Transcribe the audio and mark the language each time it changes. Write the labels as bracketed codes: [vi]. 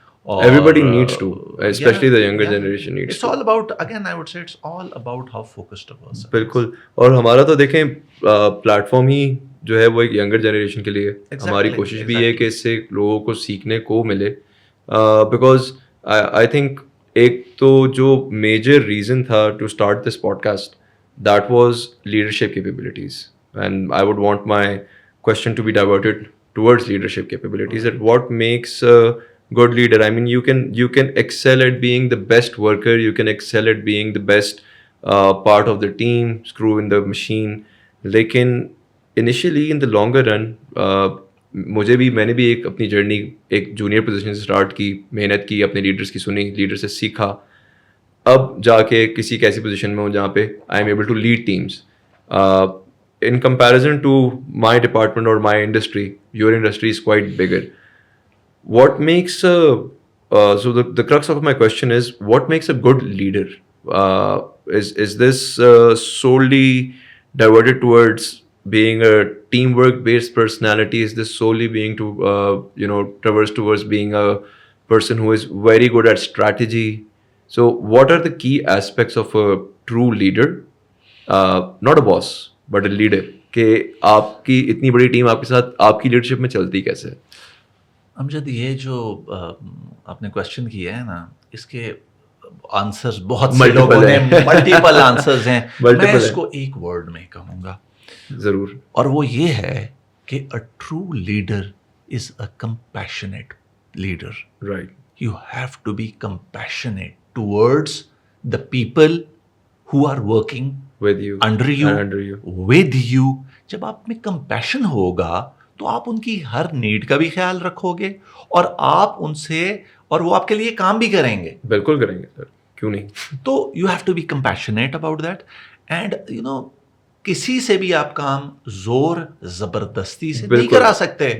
[en] Everybody needs to, especially the younger generation needs to. It's all about, again I would say it's all about how focused a person. [ur] بالکل. اور ہمارا تو دیکھیں plate form ہی جو ہے وہ ایک ینگر جنریشن کے لیے. ہماری کوشش بھی ہے کہ اس سے لوگوں کو سیکھنے کو ملے, [en] because I think [ur] ایک تو جو میجر ریزن تھا [en] To start this podcast, that was leadership capabilities. And I would want my question to be diverted towards leadership capabilities. And what makes good leader? I mean, you can excel at being the best worker, you can excel at being the best part of the team, screw in the machine. [ur] لیکن [en] initially in the longer run, [ur] میں نے بھی ایک اپنی journey ایک junior position سے start کی, محنت کی, اپنے لیڈرس کی سنی, لیڈر سے سیکھا, اب جا کے کسی ایک ایسی پوزیشن میں ہوں جہاں پہ [en] I am able to lead teams. In comparison to my department or my industry, your industry is quite bigger. What makes so the crux of my question is, what makes a good leader? Is this solely diverted towards being a teamwork based personality? Is this solely being to traverse towards being a person who is very good at strategy? So what are the key aspects of a true leader? Not a boss but a leader. [ur] کہ آپ کی اتنی بڑی team آپ کے ساتھ آپ کی لیڈرشپ میں چلتی کیسے؟ امجد, یہ جو آپ نے کوشچن کیا ہے نا, اس کے آنسرز بہت سے لوگوں نے ملٹیپل آنسرز ہیں. میں اس کو ایک ورڈ میں کہوں گا ضرور, اور وہ یہ ہے کہ [en] a true leader is a compassionate leader. Right. You have to be compassionate towards the people who are working with you, under you, with you. [ur] جب آپ میں کمپیشن ہوگا تو آپ ان کی ہر نیڈ کا بھی خیال رکھو گے, اور آپ ان سے, اور وہ آپ کے لیے کام بھی کریں گے. بالکل کریں گے سر, کیوں نہیں. تو [en] You have to be compassionate about that. And you know [ur] کسی سے بھی آپ کام زور زبردستی سے نہیں کرا سکتے.